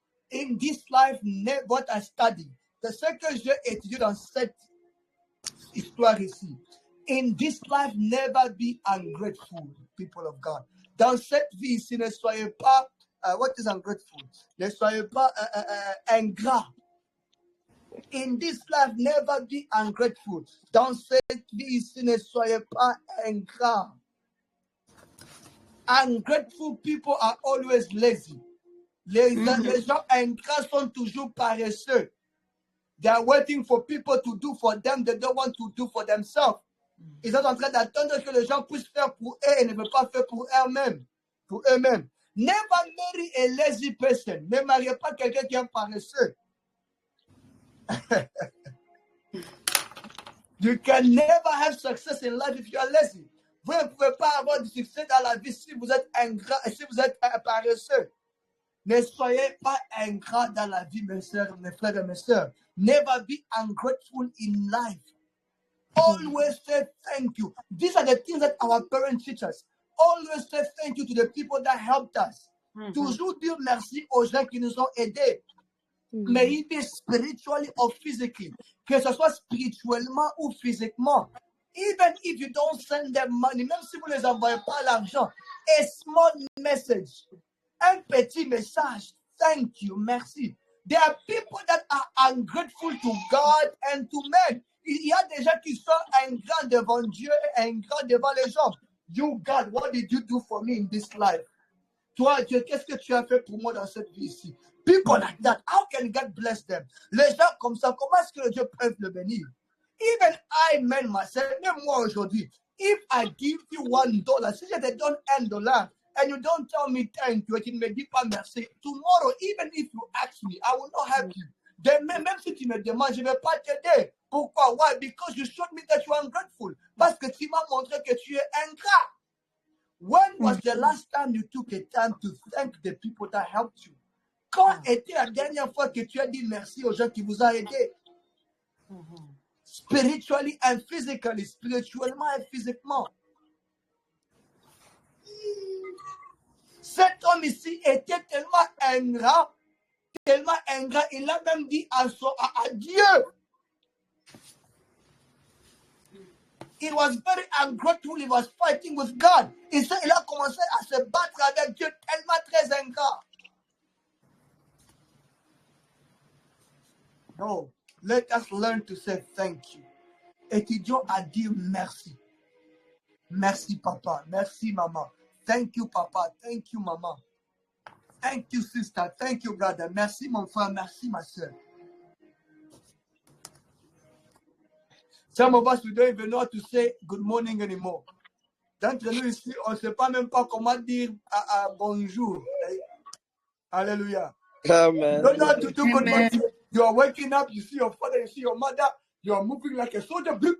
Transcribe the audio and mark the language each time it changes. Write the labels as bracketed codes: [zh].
[en] In this life, what I study, [fr] c'est ce que j'ai étudié dans cette histoire ici. [en] In this life, never be ungrateful, people of God. [fr] Dans cette vie ici, ne soyez pas, [en] what is ungrateful? [fr] Ne soyez pas ingrat. [en] In this life, never be ungrateful. [fr] Dans cette vie ici, ne soyez pas ingrat. [en] Ungrateful people are always lazy. [fr] Les gens ingrats sont toujours paresseux. [en] They are waiting for people to do for them. They don't want to do for themselves. [fr] Ils sont en train d'attendre que les gens puissent faire pour eux et ne veulent pas faire pour eux-mêmes. Pour eux-mêmes. [en] Never marry a lazy person. [fr] Ne mariez pas quelqu'un qui est paresseux. [en] You can never have success in life if you are lazy. [fr] Vous ne pouvez pas avoir du succès dans la vie si vous êtes ingrat et si vous êtes paresseux. Ne soyez pas ingrat dans la vie, mes soeurs, mes frères et mes soeurs. [en] Never be ungrateful in life. Always say thank you. These are the things that our parents teach us. Always say thank you to the people that helped us. [fr] Toujours dire merci aux gens qui nous ont aidés. [en] May it be spiritually or physically. [fr] Que ce soit spirituellement ou physiquement. [en] Even if you don't send them money, [fr] même si vous ne les envoyez pas l'argent, [en] a small message, [fr] un petit message, [en] thank you, [fr] merci. [en] There are people that are ungrateful to God and to men. [fr] Il y a des gens qui sont ingrats devant Dieu et ingrats devant les gens. [en] You, God, what did you do for me in this life? [fr] Toi, Dieu, qu'est-ce que tu as fait pour moi dans cette vie ici? [en] People like that, how can God bless them? [fr] Les gens comme ça, comment est-ce que Dieu peut le bénir? [en] Even I, man, myself, [fr] même moi aujourd'hui, [en] if I give you $1, [fr] si je te donne $1, [en] and you don't tell me thank you, [fr] et tu ne me dis pas merci, [en] tomorrow, even if you ask me, I will not help you. [fr] Demain, même si tu me demandes, je ne vais pas t'aider. Pourquoi? [en] Why? Because you showed me that you are ungrateful. [fr] Parce que tu m'as montré que tu es ingrat. [en] When was the last time you took a time to thank the people that helped you? [fr] Quand était la dernière fois que tu as dit merci aux gens qui vous ont aidé? [en] Spiritually and physically, [fr] spirituellement et physiquement. Cet homme ici était tellement ingrat, il a même dit à Dieu. [en] He was very ungrateful, he was fighting with God. [fr] Il a commencé à se battre avec Dieu, tellement très ingrat. [en] No, let us learn to say thank you. [fr] Étudions à dire merci. Merci papa, merci maman. [en] Thank you papa, thank you maman. Thank you sister, thank you brother. [fr] Merci mon frère, merci ma soeur. [en] Some of us, we don't even know how to say good morning anymore. [fr] D'entre nous ici, on ne sait pas même pas comment dire bonjour. [en] Hallelujah. Amen. You don't know how to do good morning. You are waking up, you see your father, you see your mother, you are moving like a soldier.